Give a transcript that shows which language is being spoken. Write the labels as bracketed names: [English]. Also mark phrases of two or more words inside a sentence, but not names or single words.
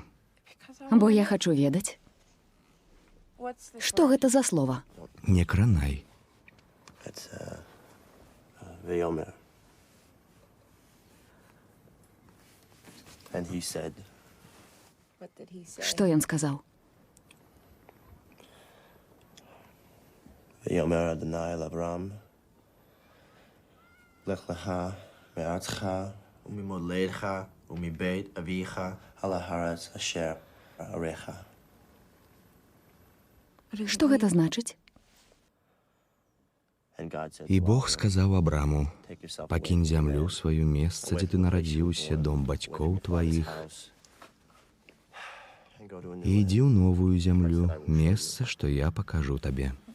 [Belarusian] Бо я хачу ведаць. Што гэта за слова? Не кранай. Што ён сказаў? [Hebrew] ויאמר אדוני אל אברהם, לך לך מארצך וממולדתך ומבית אביך על הארץ אשר אראך. [Belarusian] Што гэта значыць? І Бог сказаў Абраму: «Пакінь зямлю сваю, месца, дзе ты нарадзіўся, дом бацькоў тваіх, і ідзі ў новую зямлю, месца, што я пакажу табе».